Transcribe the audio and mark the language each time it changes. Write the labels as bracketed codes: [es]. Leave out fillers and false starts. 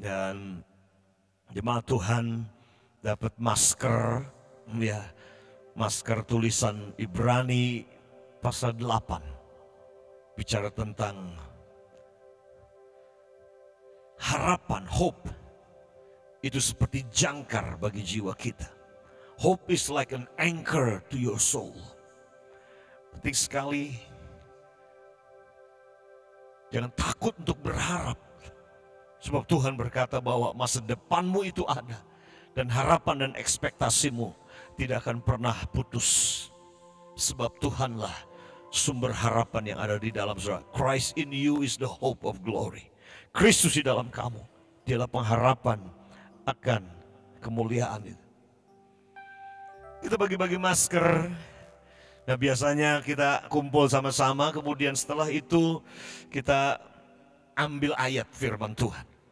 [id] Dan jemaat Tuhan dapat masker, ya, masker tulisan Ibrani pasal 8. Bicara tentang harapan, hope. Itu seperti jangkar bagi jiwa kita. [en] Hope is like an anchor to your soul. [id] Penting sekali. Jangan takut untuk berharap. Sebab Tuhan berkata bahwa masa depanmu itu ada. Dan harapan dan ekspektasimu tidak akan pernah putus. Sebab Tuhanlah sumber harapan yang ada di dalam saudara. [en] Christ in you is the hope of glory. [id] Kristus di dalam kamu. Dialah pengharapan akan kemuliaan itu. Kita bagi-bagi masker. Nah, biasanya kita kumpul sama-sama, kemudian setelah itu kita ambil ayat firman Tuhan.